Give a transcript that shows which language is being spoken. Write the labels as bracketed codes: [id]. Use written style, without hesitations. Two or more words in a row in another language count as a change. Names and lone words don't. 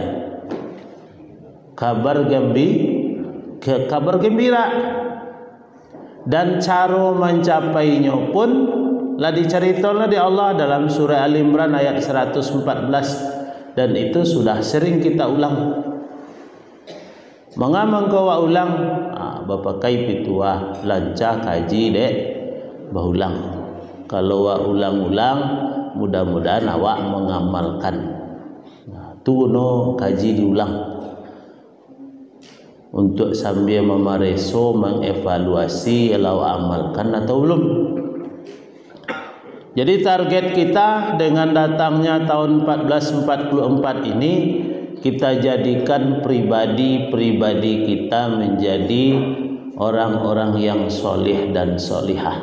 [id] Kabar gembira. Dan cara mencapainya pun lah diceritakan di Allah dalam surah Al-Imran ayat 114. Dan itu sudah sering kita ulang. [min] Mengamang kau ulang, Bapak kai pitua lancar kaji dek, bahulang. Kalau ulang-ulang, mudah-mudahan awak mengamalkan. Tu no kaji diulang. [id] Untuk sambil memareso mengevaluasi kalau amalkan atau belum. Jadi target kita dengan datangnya tahun 1444 ini, kita jadikan pribadi-pribadi kita menjadi orang-orang yang soleh dan solihah.